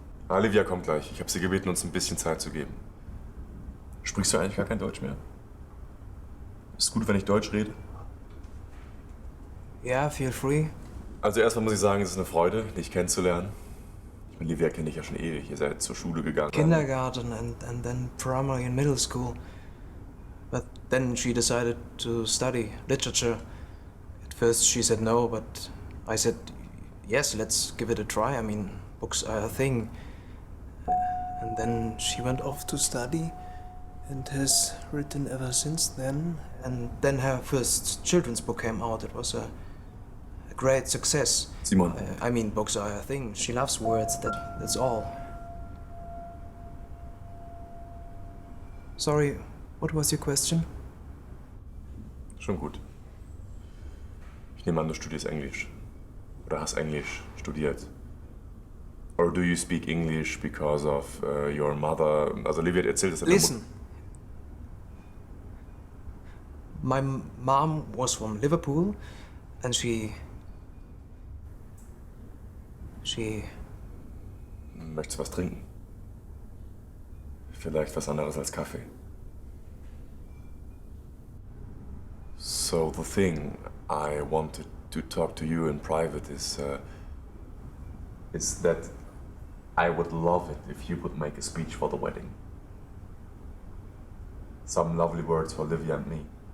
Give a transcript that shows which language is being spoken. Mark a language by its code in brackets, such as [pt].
[de] Ah, Livia kommt gleich. Ich habe sie gebeten, uns ein bisschen Zeit zu geben. Sprichst du eigentlich gar kein Deutsch mehr? Ist es gut, wenn ich Deutsch rede? [en] Yeah, feel free. [de] Also erstmal muss ich sagen, es ist eine Freude, dich kennenzulernen. Ich meine, Livia kenne ich ja schon ewig. Ihr seid zur Schule gegangen. [en] Kindergarten and then primary and middle school. But then she decided to study literature. At first she said no, but I said, yes, let's give it a try. I mean, books are a thing. And then she went off to study and has written ever since then. And then her first children's book came out. It was a great success. Simon. I mean, books are a thing. She loves words, that's all. Sorry, what was your question? [de] Schon gut. Ich nehme an, du studierst Englisch. Oder hast Englisch studiert. [en] Or do you speak English because of your mother? [de] Also Livia hat erzählt, dass [en] Listen. My mom was from Liverpool and she [de] Möchtest du was trinken? Vielleicht was anderes als Kaffee. [en] So the thing I wanted to talk to you in private is that I would love it if you would make a speech for the wedding. Some lovely words for Livia and me.